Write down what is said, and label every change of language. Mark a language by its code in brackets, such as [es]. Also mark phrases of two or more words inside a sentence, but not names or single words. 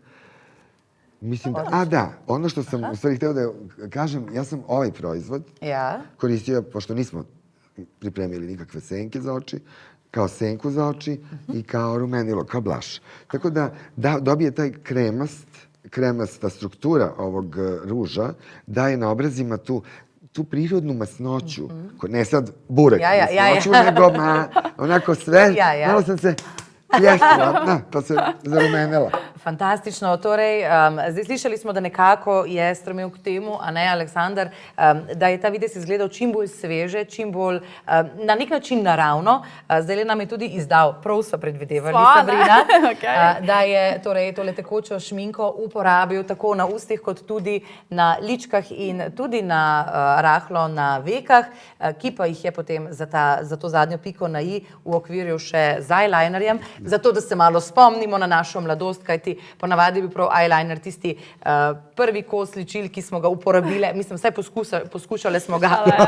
[sr] Mislim da, ono što sam u stvari hteo da kažem, ja sam ovaj proizvod koristio, pošto nismo pripremili nikakve senke za oči, kao senku za oči i kao rumenilo, kao blush. Tako da dobije taj kremasta struktura ovog ruža, daje na obrazima tu prirodnu masnoću, ne sad burek masnoću, nego onako sve, malo sam se pljesla, pa se zarumenela. Fantastično. [sl] Torej, zdaj slišali smo, da nekako je stremel k temu, a ne, Aleksandar, da je ta videz izgledal čim bolj sveže, čim bolj na nek način naravno. Zdaj nam je tudi izdal, prav so predvidevali, Sabrina, da je torej tole tekočo šminko uporabil tako na ustih, kot tudi na ličkah in tudi na rahlo na vekah, ki pa jih je potem za to zadnjo piko na i uokviril še z eyelinerjem, zato da se malo spomnimo na našo mladost, kajti ponavadi bi prav eyeliner tisti prvi kos ličil, ki smo ga uporabile, mislim, vsaj poskušale smo ga.